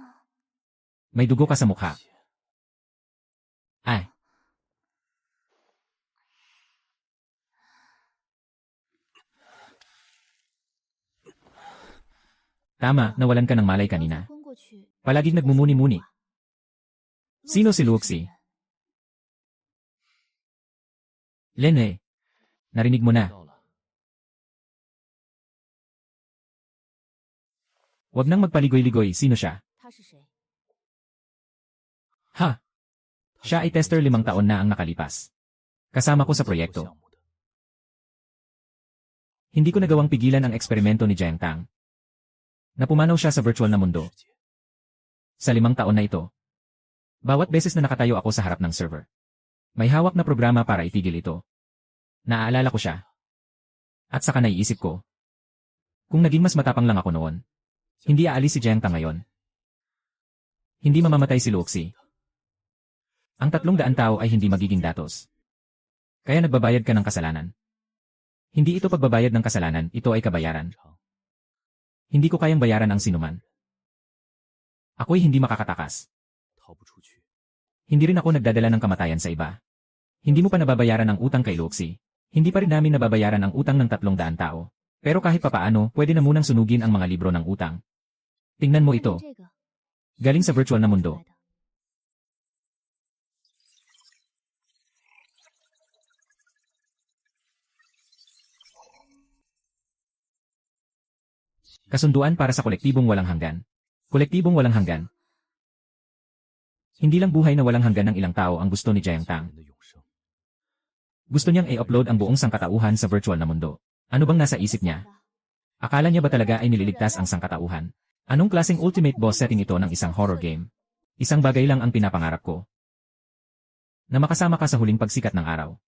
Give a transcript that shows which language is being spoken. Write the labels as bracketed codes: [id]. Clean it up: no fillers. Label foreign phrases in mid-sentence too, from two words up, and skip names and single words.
[tl] May dugo ka sa mukha. Ay. Tama, nawalan ka ng malay [zh] 刚才 [tl] kanina. [zh] 昏过去， [tl] Palaging nagmumuni-muni. Sino si Luoxi? Lene. Narinig mo na. [zh] 到了， [tl] Huwag nang magpaligoy-ligoy, sino siya? [zh] 他是谁？ [tl] Ha? Siya ay tester 5 taon na ang nakalipas. Kasama ko sa [zh] 做 [tl] proyekto. [zh] 项目的 [tl] Hindi ko nagawang pigilan ang eksperimento ni Jiang Tang. Napumanaw siya sa virtual na mundo. [zh] 世界 [tl] Sa 5 taon na ito. Bawat beses na nakatayo ako sa harap ng server. May hawak na programa para itigil ito. Naaalala ko siya. At saka naiisip ko. Kung naging mas matapang lang ako noon, hindi aalis si Jiang Tang ngayon. Hindi mamamatay si Luoxi. Ang 300 tao ay hindi magiging datos. Kaya nagbabayad ka ng kasalanan. Hindi ito pagbabayad ng kasalanan, ito ay kabayaran. [zh] 长 [tl] Hindi ko kayang bayaran ang sinuman. Ako'y hindi makakatakas. [zh] 逃不出去， [tl] Hindi rin ako nagdadala ng kamatayan sa iba. Hindi mo pa nababayaran ang utang kay Luoxi. Hindi pa rin namin nababayaran ang utang ng 300 tao. Pero kahit papaano, pwede na munang sunugin ang mga libro ng utang. Tingnan mo [zh] 看 [tl] ito. [zh] 这个， [tl] Galing sa virtual na [zh] 出 [tl] mundo. [zh] 来的 [tl] Kasunduan para sa kolektibong walang hanggan. Kolektibong walang hanggan. Hindi lang buhay na walang hanggan ng ilang tao ang gusto ni Jiang [zh] 人 [tl] Tang. [zh] 的永生。 [tl] Gusto niyang i-upload ang buong sangkatauhan sa virtual na mundo. Ano bang nasa isip niya? Akala niya ba talaga ay nililigtas ang sangkatauhan? Anong klaseng [en] ultimate boss setting [tl] ito ng isang [en] horror game? [tl] Isang bagay lang ang pinapangarap ko. Na makasama ka sa huling pagsikat ng araw.